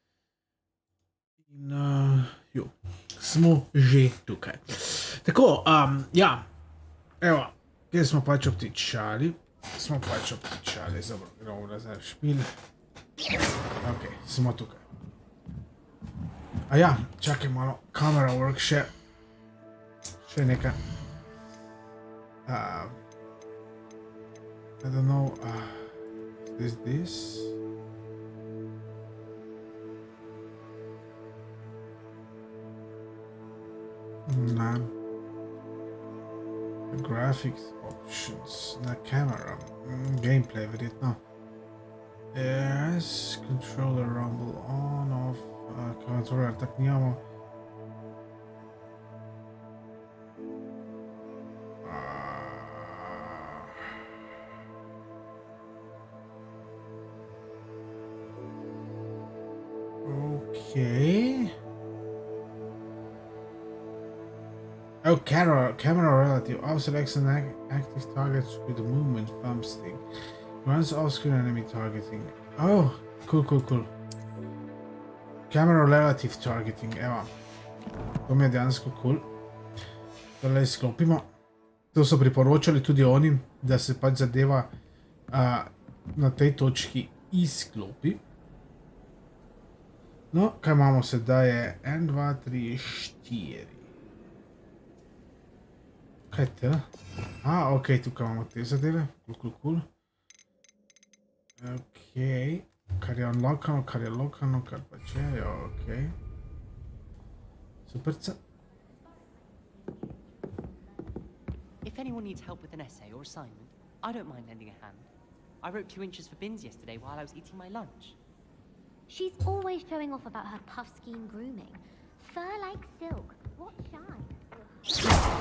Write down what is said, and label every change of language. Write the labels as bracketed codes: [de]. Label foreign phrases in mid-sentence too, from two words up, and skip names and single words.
[sl] In jo, smo že tukaj. Tako, ja, evo, kjer smo pač obtičali. Smo pač obtičali, zabrali nazaj v špil. Ok, smo tukaj. A ja, čakaj malo, [en] camera work [sl] še nekaj. [en] I don't know, is this? [sl] No. [en] The graphics options, na camera, gameplay verjetno. Yes, controller rumble on, off, controller [sl] tak nimamo. [en] Okay. Oh, camera relative. Off selects an active targets with the movement thumb stick. Runs off-screen enemy targeting. Oh, cool. Camera relative targeting, [sl] evo. To mi je dejansko cool. Tole izklopimo. To so priporočali tudi oni, da se pač zadeva na tej točki izklopi. No, kaj imamo sedaj je 1, 2, 3, 4. Kaj je to? Ok, tukaj imamo te zadeve. Cool. Ok, kar je unlockano, kar je lockano, kar pač je, ok. Superca. [en] If anyone needs help with an essay or assignment, I don't mind lending a hand. I wrote 2 inches for bins yesterday while I was eating my lunch. She's always showing off about her puff scheme grooming. Fur like silk. What shine?